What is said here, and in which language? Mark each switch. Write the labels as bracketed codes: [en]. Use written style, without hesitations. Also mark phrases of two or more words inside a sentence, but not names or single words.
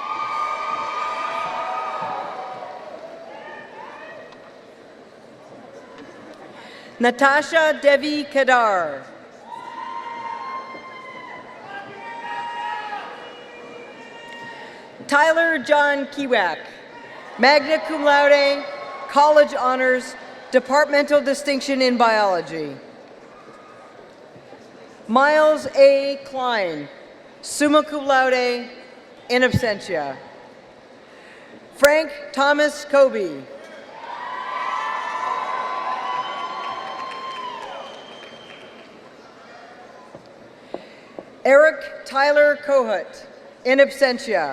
[en] Natasha Devi Kadar. Tyler John Kiewak, [la] magna cum laude, [en] college honors, departmental distinction in biology. Miles A. Klein, [la] summa cum laude, in absentia. [en] Frank Thomas Kobe. Eric Tyler Kohut, [la] in absentia.